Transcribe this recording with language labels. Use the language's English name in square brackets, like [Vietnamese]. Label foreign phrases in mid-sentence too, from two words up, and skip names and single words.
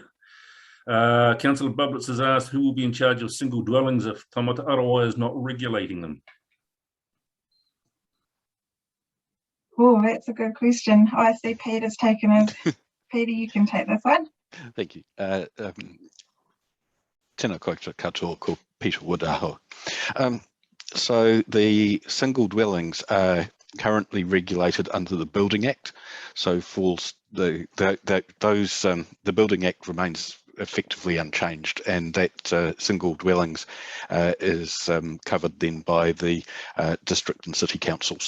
[English] Councillor Bublitz has asked who will be in charge of single dwellings if Taumata Arawai is not regulating them. Oh, that's a good question. I see Peter's taken his. Peter, you can take this one. Thank you. [Māori] Tēnā koutou katoa ko Peter Woodaho. [English] So the single dwellings are currently regulated under the Building Act. So for the Building Act remains effectively unchanged, and that single dwellings is covered then by the district and city councils.